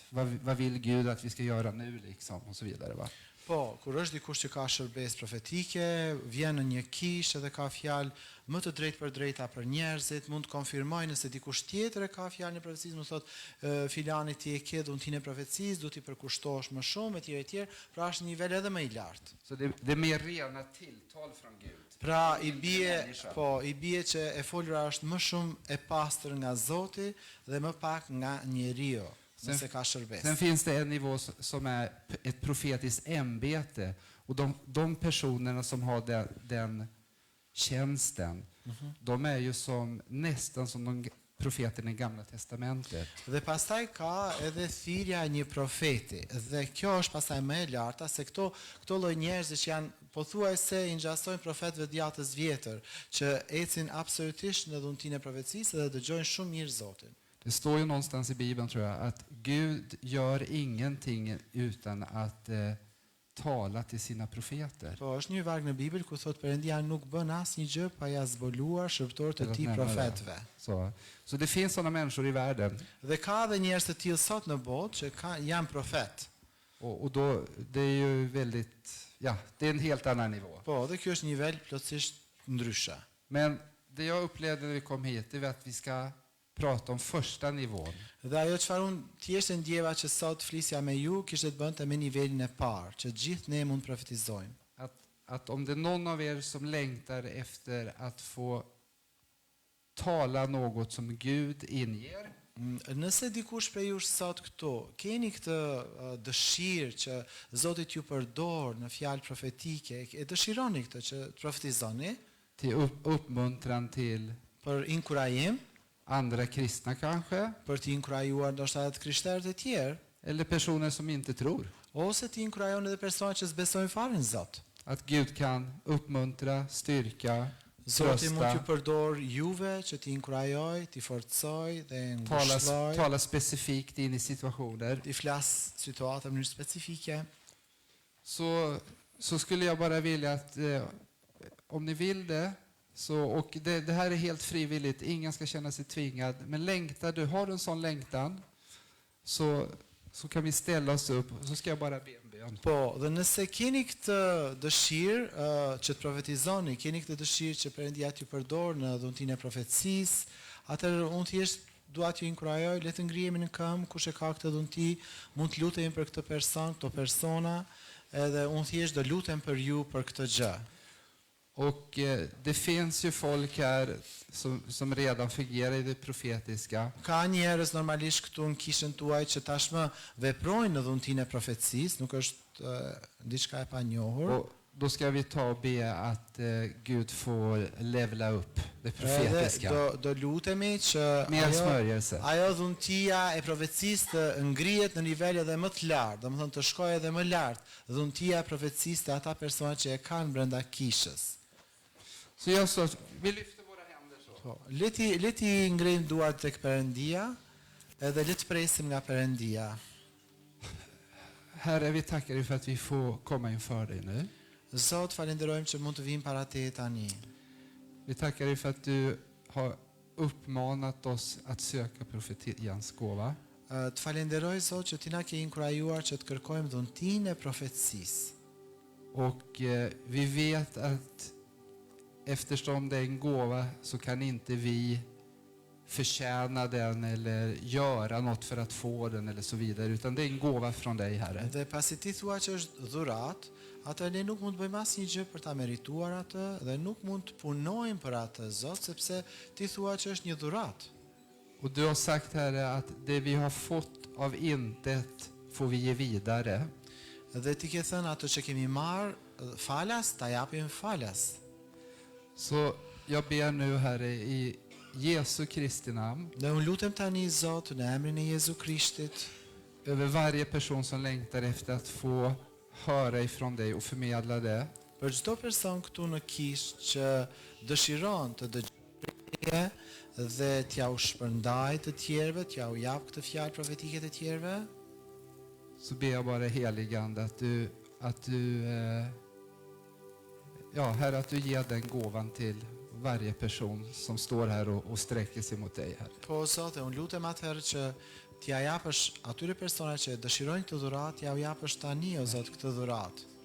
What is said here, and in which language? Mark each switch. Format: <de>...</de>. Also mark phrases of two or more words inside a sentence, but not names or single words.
<sv>Vad vill Gud att vi ska göra nu liksom, och så vidare, va?</sv> <sq>Po, kur është dikush që ka shërbesë profetike, vjen në një kishë dhe ka fjalë më të drejtë për drejta për njerëzit, mund të konfirmojë nëse dikush tjetër e ka fjalën e profecisë, mund thotë filani ti e ke dhuntinë e profecisë, duhet i përkushtohesh më shumë etj. Pra është një nivel edhe më i lartë.</sq> <sv>Så det är mer rena tilltal från Gud.</sv> <sq>Pra i bie që e folura është më shumë e pastër nga Zoti dhe më pak nga njeriu. Nëse ka shërbesë.</sq> <sv>Sen finns det en nivå som är ett profetiskt ämbete. Och de personerna som har den tjänsten, de är ju nästan som de profeterna i Gamla testamentet.</sv> <sq>Dhe pastaj ka edhe thirrja e një profeti. Dhe kjo është pastaj më e larta se këto lloj njerëzish që janë pothuajse i ngjasojnë profetëve të Djatës vjetër, që ecin absolutisht në dhuntinë e profecisë dhe dëgjojnë shumë mirë Zotin.</sq> <sv>Det står ju någonstans i Bibeln, tror jag, att Gud gör ingenting utan att tala till sina profeter.</sv> <sq>Po është një varg në Bibël ku thot Perëndia nuk bën asnjë gjë pa ja zbuluar shërbëtorët e tij profetëve.</sq> <sv>Så det finns sådana människor i världen.</sv> <sq>Dhe ka edhe njerëz të tillë sot në botë që janë profet.</sq> <sv>Och då, det är ju väldigt, ja, det är en helt annan nivå.</sv> <sq>Po, dhe kjo është një nivel plotësisht ndryshe.</sq> <sv>Men det jag upplevde när vi kom hit, det är att vi ska prata om första nivån.</sv> <sq>Dhe ajo çfarë unë thjesht e ndjeva që sot flisja me ju kishte të bënte me nivelin e parë, që gjithë ne mund profetizojmë.</sq> <sv>Att om det är någon av er som längtar efter att få tala något som Gud inger,</sv> <sq>Nëse dikush prej jush sot këtu keni këtë dëshirë që Zoti t'ju përdor në fjalë profetike, e dëshironi këtë që të profetizoni</sq> <sv>till uppmuntran till</sv> <sq>për inkurajim,</sq> <sv>andra kristna kanske,</sv> <sq>për të inkurajuar ndoshta edhe krishterët e tjerë,</sq> <sv>eller personer som inte tror.</sv> <sq>ose të inkurajon edhe persona që s'besojnë fare në Zot.</sq> <sv>Att Gud kan uppmuntra, styrka,</sv> <sq>Zoti mund t'ju</sq> <sv>trösta,</sv> <sq>përdor juve që t'i inkurajoj, t'i forcoj dhe ngushëlloj,</sq> <sv>tala specifikt in i situationer.</sv> <sq>t'i flas situata në mënyrë specifike.</sq> <sv>Så skulle jag bara vilja att om ni vill det, och det här är helt frivilligt, ingen ska känna sig tvingad, men längtar du, har du en sån längtan, så kan vi ställa oss upp, så ska jag bara be en bön.</sv> <sq>Po, dhe nëse keni këtë dëshirë që të profetizoni, keni këtë dëshirë që Perëndia t'ju përdor në dhuntinë e profecisë, atëherë unë thjesht dua t'ju inkurajoj, le të ngrihemi në këmbë, kush e ka këtë dhunti, mund të lutemi për këtë person, këto persona, edhe unë thjesht do lutem për ju për këtë gjë.</sq> <sv>Och det finns ju folk här som redan fungerar i det profetiska.</sv> <sq>Ka njerëz normalisht këtu në kishën tuaj që tashmë veprojnë në dhuntinë e profecisë, nuk është diçka e panjohur.</sq> <sv>Och då ska vi ta och be att Gud får levla upp det</sv> <sq>Edhe</sq> <sv>profetiska.</sv> <sq>do lutemi që</sq> <sv>Mer smörjelse.</sv> <sq>ajo dhuntia e profecisë të ngrihet në nivele edhe më të lartë, domethënë të shkojë edhe më lart, dhuntia e profecisë të ata persona që e kanë brenda kishës.</sq> <sv>Så jag sa, vi lyfter våra händer så.</sv> <sq>Po, le ti ngrejmë duart tek Perëndia, edhe le të presim nga Perëndia.</sq> <sv>Herre, vi tackar dig för att vi får komma inför dig nu.</sv> <sq>Zot, falenderojmë që mund të vim para teje tani.</sq> <sv>Vi tackar dig för att du har uppmanat oss att söka profetians gåva.</sv> <sq>Të falenderoj Zot që ti na ke inkurajuar që të kërkojmë dhuntinë e profecisë.</sq> <sv>Och vi vet att eftersom det är en gåva så kan inte vi förtjäna den eller göra något för att få den eller så vidare, utan det är en gåva från dig, Herre.</sv> <sq>Dhe pasi ti thua që është dhurat, atë ne nuk mund të bëjmë asnjë gjë për ta merituar atë dhe nuk mund të punojmë për atë, Zot, sepse ti thua që është një dhurat.</sq> <sv>Och du har sagt, Herre, att det vi har fått av intet får vi ge vidare.</sv> <sq>Dhe ti ke thënë ato që kemi marr falas, ta japim falas.</sq> <sv>Så jag ber nu, Herre, i Jesu Kristi namn,</sv> <sq>Dhe unë lutem tani, Zot, në emrin e Jezu Krishtit,</sq> <sv>över varje person som längtar efter att få höra ifrån dig och förmedla det.</sv> <sq>për çdo person këtu në kishë që dëshiron të dëgjojë dhe t'ja u shpërndaj të tjerëve, t'ja u jap këtë fjalë profetike të tjerëve.</sq> <sv>Så ber jag bara, heligande, att du ja, Herre, att du ger den gåvan till varje person som står här och sträcker sig mot dig, Herre.</sv> <sq>Po, Zot, unë lutem atëherë që t'ja japësh atyre persona që dëshirojnë këtë dhuratë, t'ja u japësh tani, o Zot, këtë dhuratë.</sq>